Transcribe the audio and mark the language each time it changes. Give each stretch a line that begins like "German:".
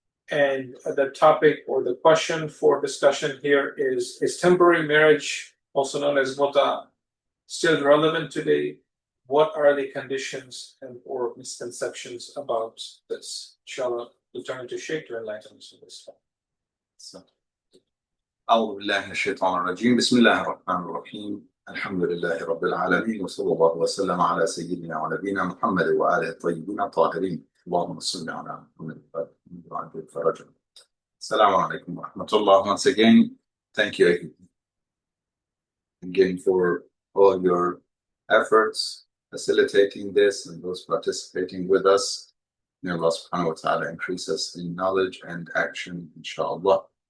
English: And the topic or the question for discussion here is temporary marriage, also known as mut'ah, still relevant today? What are the conditions and or misconceptions about this? Inshallah, we'll turn to Sheikh to enlighten us on this.
Arabic: أعوذ بالله من الشيطان الرجيم بسم الله الرحمن الرحيم الحمد لله رب العالمين وصلى الله وسلم على سيدنا ونبينا محمد وآله الطيبين الطاهرين اللهم صل على محمد وعلى فرجه. Assalamu alaikum wa rahmatullah.
English: Once again, thank you again for all your efforts facilitating this and those participating with us. May Allah subhanahu wa ta'ala increase us in knowledge and action, inshallah.